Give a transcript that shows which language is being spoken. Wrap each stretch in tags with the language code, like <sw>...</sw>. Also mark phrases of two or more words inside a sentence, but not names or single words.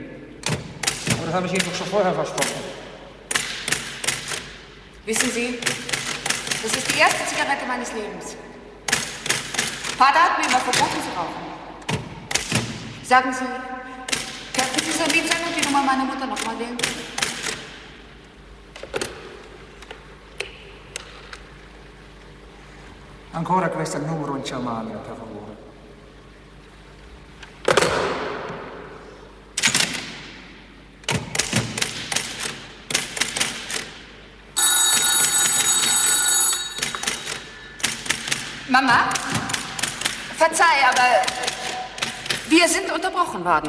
<de>Aber das habe ich Ihnen doch schon vorher versprochen. Wissen Sie, das ist die erste Zigarette meines Lebens. Vater hat mir immer verboten zu rauchen. Sagen Sie, könnten Sie so lieb sein und die Nummer meiner Mutter noch mal wählen?</de> <it>Ancora questo numero in Germania, per favore.</it> <de>Mama, verzeih, aber wir sind unterbrochen worden.</de>